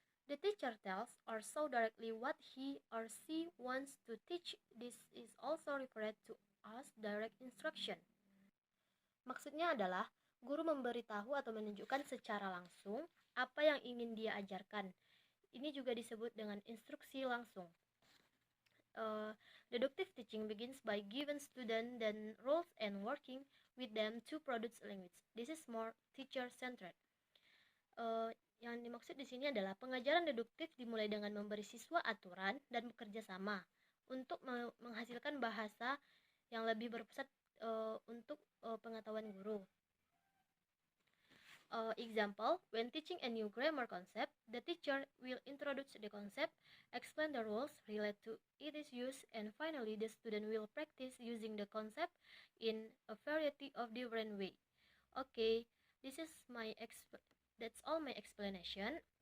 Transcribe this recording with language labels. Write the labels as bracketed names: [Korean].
[English] The teacher tells or shows directly what he or she wants to teach. This is also referred to as direct instruction. [Indonesian] Maksudnya adalah guru memberitahu atau menunjukkan secara langsung apa yang ingin dia ajarkan. Ini juga disebut dengan instruksi langsung. [English] Deductive teaching begins by giving student then rules and working with them to produce language. This is more teacher-centered. [Indonesian] Yang dimaksud di sini adalah pengajaran deduktif dimulai dengan memberi siswa aturan dan bekerja sama untuk menghasilkan bahasa yang lebih berpusat untuk pengetahuan guru. [English] Example, when teaching a new grammar concept, the teacher will introduce the concept, explain the rules related to its use, and finally the student will practice using the concept in a variety of different ways. Okay, this is that's all my explanation.